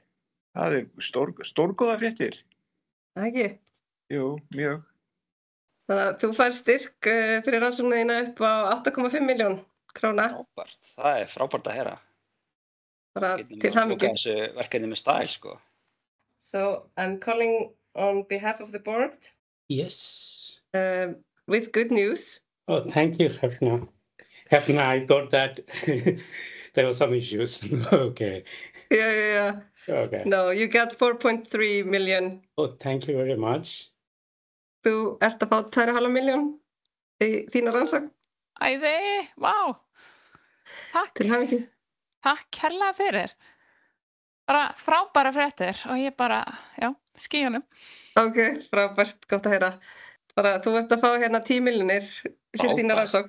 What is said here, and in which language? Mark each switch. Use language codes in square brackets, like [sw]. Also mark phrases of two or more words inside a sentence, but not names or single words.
[is] Það er stórgóða fréttir. Það ekki? Jú, mjög. Þannig að þú fær styrk fyrir rannsóknina upp á 8,5 milljón króna. Frábært. Það er frábært að heyra. Bara til hamingju. Þessu verkefni með stæl, sko. [en] So, I'm calling on behalf of the board. Yes. With good news. Oh, thank you, Hefna. Hefna, I got that. There were some issues. Okay. Yeah. Okay. No, you got 4.3 million. Oh, thank you very much. [is] Þú ert að fá 2,5 milljón í þína rannsókn. Æði, vá. Takk. Til hamingju. Takk kærlega fyrir. Bara frábæra fréttir og ég bara, skýjunum. Ok, frábært, gott að heyra. Bara þú ert að fá hérna 10 milljónir fyrir þína rannsókn.